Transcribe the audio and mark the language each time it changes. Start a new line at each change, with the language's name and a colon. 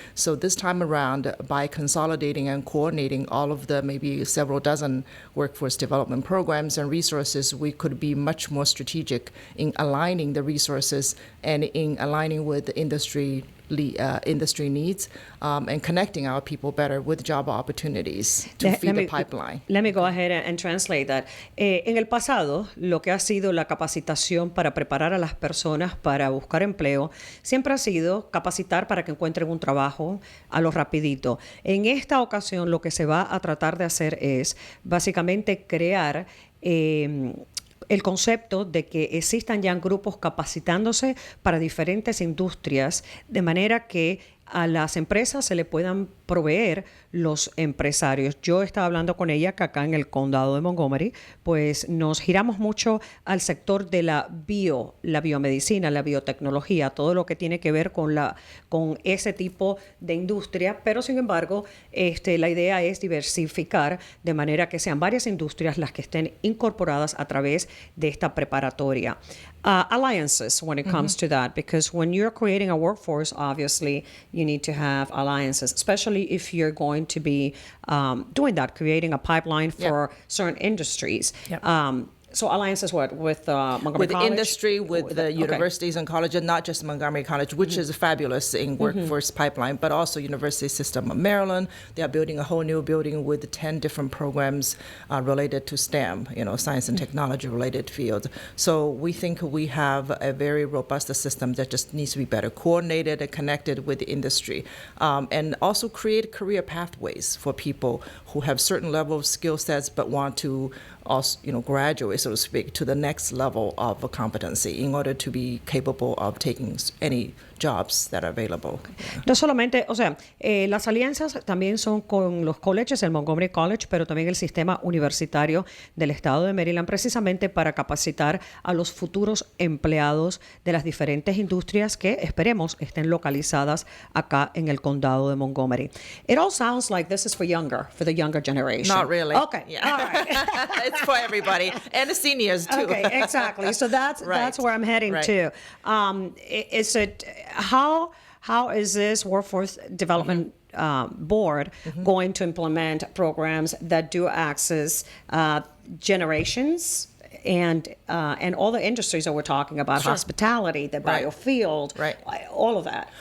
English: So this time around, by consolidating and coordinating all of the maybe several dozen workforce development programs and resources, we could be much more strategic in aligning the resources and in aligning with the industry needs and connecting our people better with job opportunities to feed the pipeline. Let me go ahead and translate that.
Spanish: En el pasado, lo que ha sido la capacitación para preparar a las personas para buscar empleo, siempre ha sido capacitar para que encuentren un trabajo a lo rapidito. En esta ocasión, lo que se va a tratar de hacer es básicamente crear el concepto de que existan ya grupos capacitándose para diferentes industrias, de manera que a las empresas se le puedan proveer los empresarios. Yo estaba hablando con ella que acá en el condado de Montgomery, pues nos giramos mucho al sector de la biomedicina, la biotecnología, todo lo que tiene que ver con ese tipo de industria, pero sin embargo, la idea es diversificar de manera que sean varias industrias las que estén incorporadas a través de esta preparatoria.
English: Alliances when it comes to that, because when you're creating a workforce, obviously you need to have alliances, especially if you're going to be doing that, creating a pipeline for certain industries. Yep. So alliances with Montgomery College? With industry, with the universities and colleges, not just Montgomery College, which is fabulous in workforce pipeline, but also University System of Maryland. They are building a whole new building with 10 different programs related to STEM, science and technology related fields. So we think we have a very robust system that just needs to be better coordinated and connected with the industry. And also create career pathways for people who have certain level of skill sets but want to also, graduate, so to speak, to the next level of competency in order to be capable of taking any jobs that are available.
Spanish: No solamente, las alianzas también son con los colleges, el Montgomery College, pero también el sistema universitario del estado de Maryland, precisamente para capacitar a los futuros empleados de las diferentes industrias que esperemos estén localizadas acá en el condado de Montgomery.
English: It all sounds like this is for the younger generation. Not really. Okay, yeah. all right. It's for everybody and the seniors too. Okay, exactly. So that's where I'm heading to. Is it how is this workforce development board going to implement programs that do access generations and all the industries that we're talking about, hospitality, the biofield, all of that?